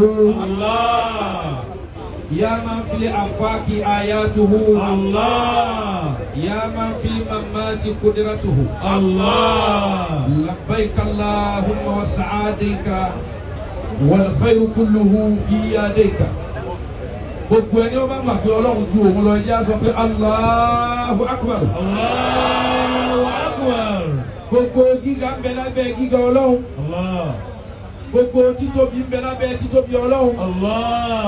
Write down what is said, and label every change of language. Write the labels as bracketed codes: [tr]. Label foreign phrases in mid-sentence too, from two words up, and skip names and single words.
[ar] الله. يا من في الآفاق آياته الله. يا من في الممات قدرته الله. لبيك اللهم وسعاديك والخير كله في يديك. [yo] gbogbo ẹni ó bá mọ̀ pé ọlọ́run ju òun lọ ẹjẹ́ á sọ pé [ar] الله أكبر. الله أكبر. [yo] gbogbo gíga ń bẹ lábẹ́ gíga ọlọ́run. Allah. gbogbo títóbi ń bẹ lábẹ́ títóbi ọlọ́run. Allah.